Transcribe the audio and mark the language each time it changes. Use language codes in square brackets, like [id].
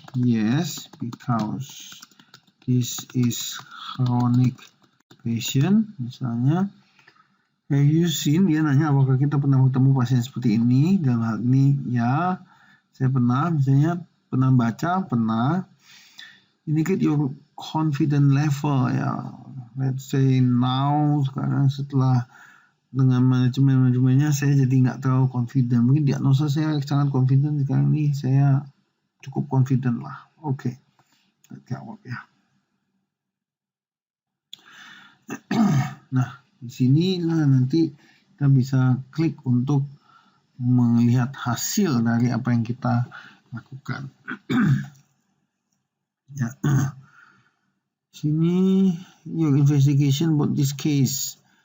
[en] Yes, because this is chronic patient. [id] Misalnya, [en] have you seen? [id] Dia nanya apakah kita pernah bertemu pasien seperti ini. Dalam hal ini, ya, saya pernah. Misalnya, pernah baca, pernah. [en] Indicate your confident level, [id] ya. [en] Let's say now, [id] sekarang setelah dengan manajemennya saya jadi nggak terlalu confident. Mungkin diagnosa saya sangat confident, sekarang ini saya cukup confident lah. Jawab ya. Nah, di sinilah nanti kita bisa klik untuk melihat hasil dari apa yang kita lakukan. Ya. [en] Sini your investigation about this case.